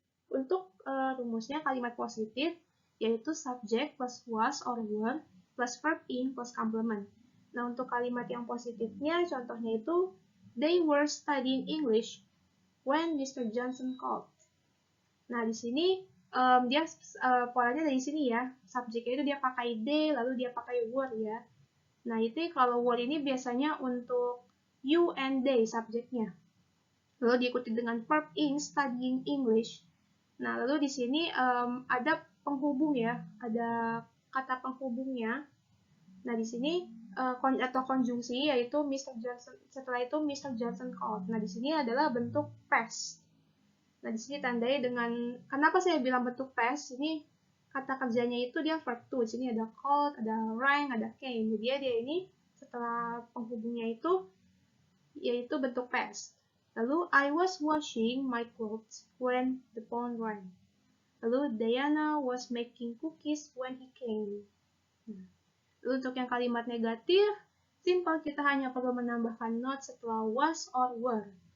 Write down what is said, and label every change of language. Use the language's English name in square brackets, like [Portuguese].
[Indonesian] Untuk rumusnya kalimat positif, yaitu [English] subject plus was or were plus verb ing plus complement. [Indonesian] Nah, untuk kalimat yang positifnya, contohnya itu, [English] they were studying English when Mr. Johnson called. [Indonesian] Nah, di sini dia polanya dari sini ya. Subjeknya itu dia pakai they, lalu dia pakai were ya. Nah, itu kalau were ini biasanya untuk you and they subjeknya. Lalu diikuti dengan verb in [English] studying English. [Indonesian] Nah, lalu di sini ada penghubung ya, ada kata penghubungnya. Nah, di sini atau konjungsi yaitu Mr. Johnson, setelah itu Mr. Johnson called. Nah, di sini adalah bentuk past. Nah, di sini tandai dengan, kenapa saya bilang bentuk past? Ini kata kerjanya itu dia verb to. Di sini ada called, ada rang, ada came. Jadi dia ini setelah penghubungnya itu yaitu bentuk past. Lalu [English] I was washing my clothes when the phone rang. [Indonesian] Lalu [English] Diana was making cookies when he came. [Indonesian] Lalu untuk yang kalimat negatif, simple kita hanya perlu menambahkan not setelah was or were.